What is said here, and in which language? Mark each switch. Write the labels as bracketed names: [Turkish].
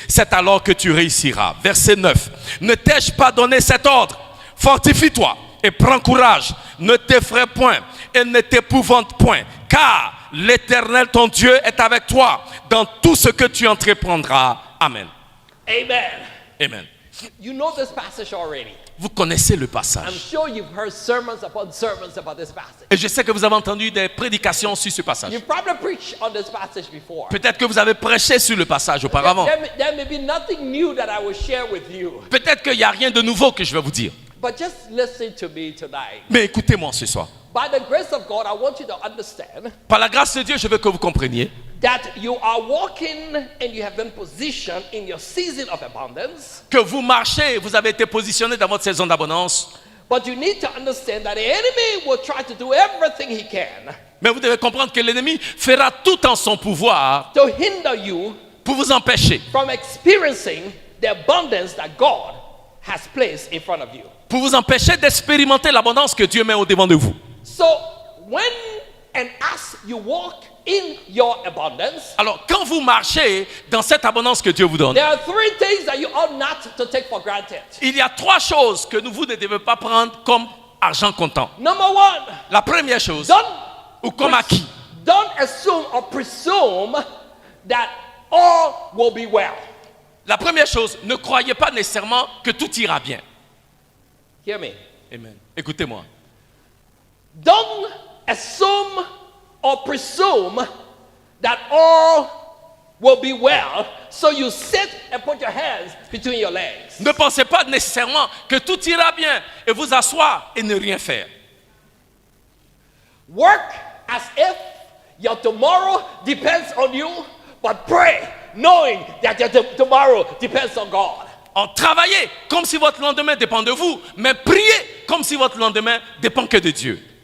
[French] C'est alors que tu réussiras. Verset 9. Ne t'ai-je pas donné cet ordre? Fortifie-toi et prends courage. Ne t'effraie point et ne t'épouvante point. Car l'Éternel ton Dieu est avec toi dans tout ce que tu entreprendras. Amen. Amen. Amen. [English] You know this passage already. [French] Vous connaissez le [English] I'm [French] passage. [English] sure you've heard sermons upon sermons about this passage. [French] Et je sais que vous avez entendu des prédications sur ce passage. [English] You've probably preached on this passage before. [French] Peut-être que vous avez prêché sur le passage auparavant. [English] There may be nothing new that I will share with you. [French] Peut-être qu'il n'y a rien de nouveau que je vais vous dire. [English] But just listen to me tonight. [French] Mais écoutez-moi ce soir. [English] By the grace of God, I want you to understand [French] Par la grâce de Dieu, je veux que vous compreniez [English] that you are walking and you have been positioned in your season of abundance. [French] que vous marchez, vous avez été positionné dans votre saison d'abondance. [English] But you need to understand that the enemy will try to do everything he can [French] Mais vous devez comprendre que l'ennemi fera tout en son pouvoir [English] to hinder you [French] pour vous empêcher, [English] from experiencing the abundance that God has placed in front of you. [French] pour vous empêcher d'expérimenter l'abondance que Dieu met au-devant de vous. [English] So when and as you walk in your abundance, [French] Alors, quand vous marchez dans cette abondance que Dieu vous donne, [English] there are three things that you ought not to take for granted. [French] il y a trois choses que vous ne devez pas prendre comme argent comptant. [English] Number one, [French] La première chose, [English] don't [French] ou comme acquis, [English] don't assume or presume that all will be well. [French] la première chose, ne croyez pas nécessairement que tout ira bien. [English] Hear me. [French] Amen. Écoutez-moi. [English] Don't assume or presume that all will be well, so you sit and put your hands between your legs. [French] Ne pensez pas nécessairement que tout ira bien et vous asseoir et ne rien faire. [English] Work as if Your tomorrow depends on you, but pray knowing that your tomorrow depends on God. [French] Travaillez comme si votre lendemain dépend de vous, mais priez comme si votre lendemain dépend que de Dieu.